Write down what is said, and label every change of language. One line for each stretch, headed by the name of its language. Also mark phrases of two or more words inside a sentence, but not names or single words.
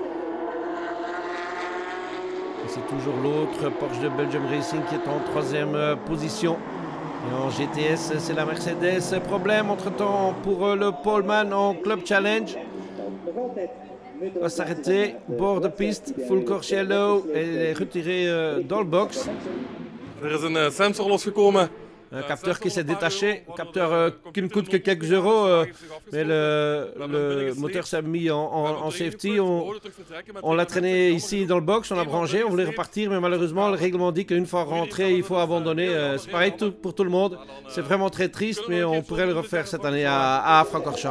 French: C'est toujours l'autre Porsche de Belgium Racing qui est en 3e position. Et en GTS, c'est la Mercedes. Problème entre-temps pour le poleman en Club Challenge. va s'arrêter, bord de piste,
English: full course yellow,
French: et est retiré dans le box.
Dutch: Er is een sensor losgekomen.
French: Un capteur qui s'est détaché, un capteur qui ne coûte que quelques euros, mais le moteur s'est mis en safety. On l'a traîné ici dans le box, on l'a branché, on voulait repartir, mais malheureusement le règlement dit qu'une fois rentré, il faut abandonner. C'est pareil pour tout le monde, c'est vraiment très triste, mais on pourrait le refaire cette année à Francorchamps.